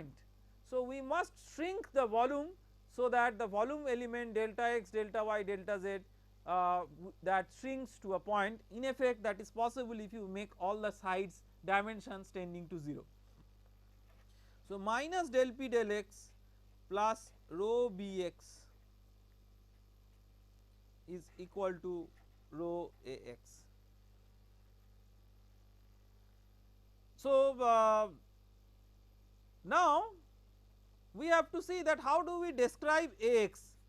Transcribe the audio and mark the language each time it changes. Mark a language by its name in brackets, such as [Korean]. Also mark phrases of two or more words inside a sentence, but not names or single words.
[English] So, we must shrink the volume so that the volume element delta x, delta y, delta z that shrinks to a point. In effect, that is possible if you make all the sides dimensions tending to 0. So, minus del p del x plus rho bx is equal to rho ax. So, now we have to see that how do we describe ax.